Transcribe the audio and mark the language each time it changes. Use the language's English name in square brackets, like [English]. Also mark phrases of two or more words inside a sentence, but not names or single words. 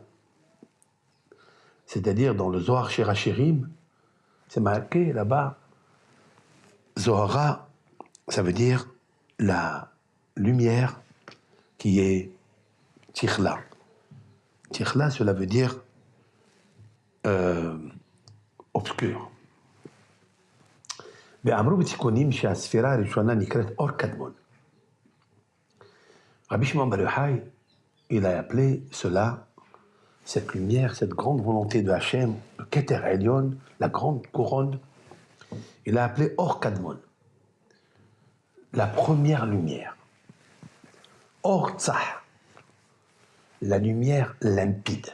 [French] C'est-à-dire, dans le Zohar Shirachirim, c'est marqué là-bas, Zohara, ça veut dire la lumière qui est Tichla. Tichla, cela veut dire obscur. [Hebrew] ואמרו בתיקונים שהספירה הראשונה נקראת אור קדמון. [French] Rabbi Shimon Bar Yochai, il a appelé cela, cette lumière, cette grande volonté de Hachem, le [Hebrew] כתר עליון, [French] la grande couronne, il a appelé [Hebrew] אור קדמון, [French] la première lumière. [Hebrew] אור צח, [French] la lumière limpide.